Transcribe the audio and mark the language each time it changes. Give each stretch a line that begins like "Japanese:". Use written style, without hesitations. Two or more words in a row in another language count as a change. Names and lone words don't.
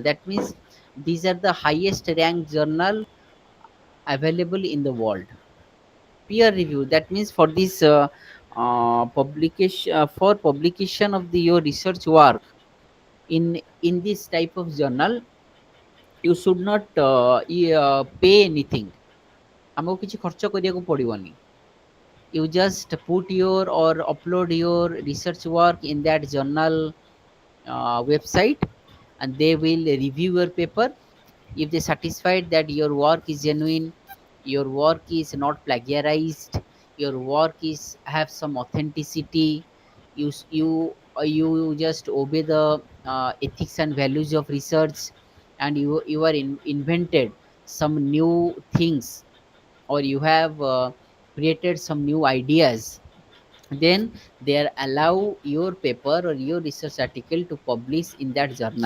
English: That means these are the highest ranked journal available in the world. Peer review, that means for this publication, for publication of the your research work in this type of journal, you should not pay anything.
Odia: ଆମକୁ କିଛି ଖର୍ଚ୍ଚ କରିବାକୁ ପଡ଼ିବନି.
English: You just put your or upload your research work in that journal website, and they will review your paper. If they satisfied that your work is genuine, your work is not plagiarized, your work is have some authenticity, you just obey the ethics and values of research, and you are invented some new things, or you have created some new ideas, then they allow your paper or your research article to publish in that journal.